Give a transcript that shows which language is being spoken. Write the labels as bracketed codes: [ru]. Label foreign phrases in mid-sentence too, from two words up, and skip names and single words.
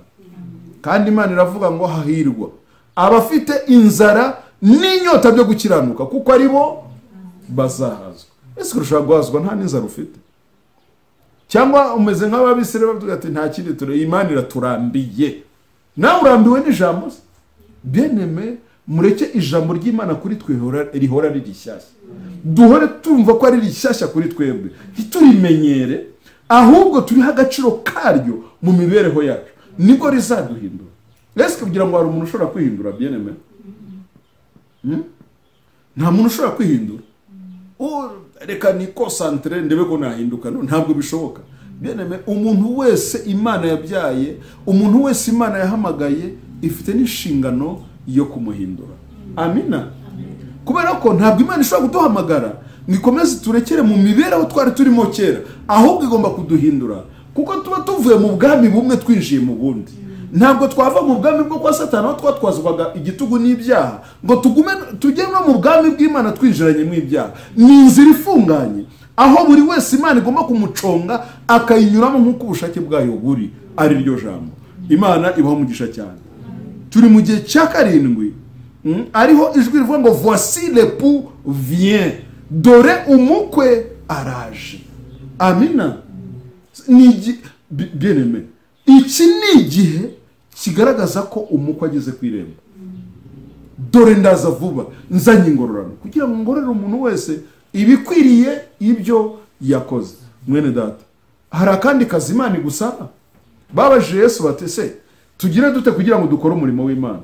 [rw] Kandi Imana iravuga ngo hahirwa abafite inzara n'inyota byo gukiranuka, kuko ari bo bazahazwa. Ese kurusha guhazwa nta n'inzara ufite? Cyangwa umeze nk'ababisire bavuga ati nta kindi Imana iraturambiye? Nawe urambiwe n'ijambo? Bien-aimé, mureke ijambo ry'Imana kuri twe rihora riri shyashya. Duhore tumva ko ari rishyashya kuri twebwe, ntiturimenyere, ahubwo turiha agaciro karyo mu mibereho yacu, nibwo rizaduhindura. Ese kugira ngo hari umuntu ushobora kwihindura? Bien-aimé, nta muntu ushobora kwihindura. Reka ni concentre ndebe ko nahinduka. Ntabwo bishoboka. Bien-aimé, umuntu wese Imana yabyaye, umuntu wese Imana yahamagaye, ifite n'inshingano yo kumuhindura. Amina. Kubera ko ntabwo Imana ishobora kuduhamagara nikomeze turekere mu mibereho twari turimo kera, ahubwo igomba kuduhindura, kuko tuba tuvuye mu bwami bumwe twinjiye mu bundi. Ntabwo twava mu bwami bwo kwa Satani aho twatwazwaga igitugu n'ibyaha ngo tujye no mu bwami bw'Imana twinjiranye mu ibyaha. Ni inzira ifunganye aho buri wese Imana igomba kumuconga akayinyuramo nk'uko ubushake bwayo buri ari ryo jambo. Imana ibaho umugisha cyane. Turi mu gihe cya karindwi, ariho ijwi rivuga ngo [fr] voici l'époux vient, [rw] dore umukwe araje. Amina. Bien-aimé, iki ni igihe kigaragaza ko umukwe ageze ku irembo. Dore ndaza vuba, nzanye ingororano kugira ngo ngorere umuntu wese ibikwiriye ibyo yakoze. Mwene data, hari akandi kazi Imana igusaba? Babajije Yesu bati se tugire dute kugira ngo dukore umurimo w'Imana?